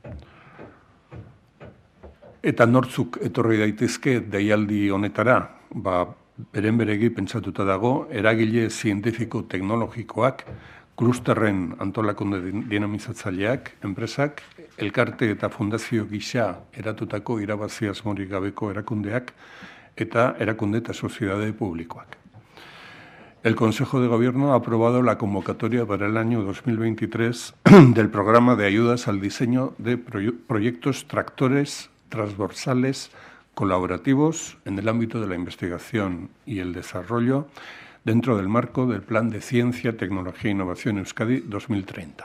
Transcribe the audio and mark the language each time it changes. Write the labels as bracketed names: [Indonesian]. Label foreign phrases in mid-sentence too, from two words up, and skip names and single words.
[Basque] Eta nortzuk etorri daitezke deialdi honetara, beren beregi pentsatuta dago, eragile zientifiko-teknologikoak, klusterren antolakunde dinamizatzaileak, enpresak, elkarte eta fundazio gisa eratutako irabazi asmorik gabeko erakundeak eta erakunde eta soziedade publikoak. [Spanish] El Consejo de Gobierno ha aprobado la convocatoria para el año 2023 del programa de ayudas al diseño de proyectos tractores transversales colaborativos en el ámbito de la investigación y el desarrollo dentro del marco del Plan de Ciencia, Tecnología e Innovación Euskadi 2030.